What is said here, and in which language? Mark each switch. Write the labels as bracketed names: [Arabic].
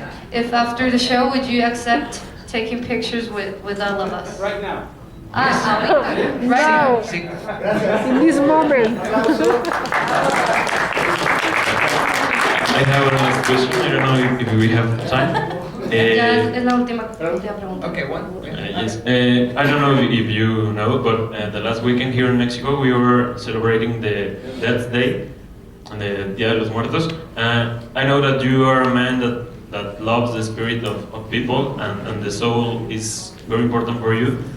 [English] If after the show would you accept taking pictures with all of us? Right now. Right now. In this moment. I have a last question. I don't know if we have time. [Spanish] Ya es la última pregunta. [English] Okay, one. Yes. I don't know if you know, but the last weekend here in Mexico we were celebrating the Death Day and the Dia de los Muertos. I know that you are a man that loves the spirit of people, and the soul is very important for you.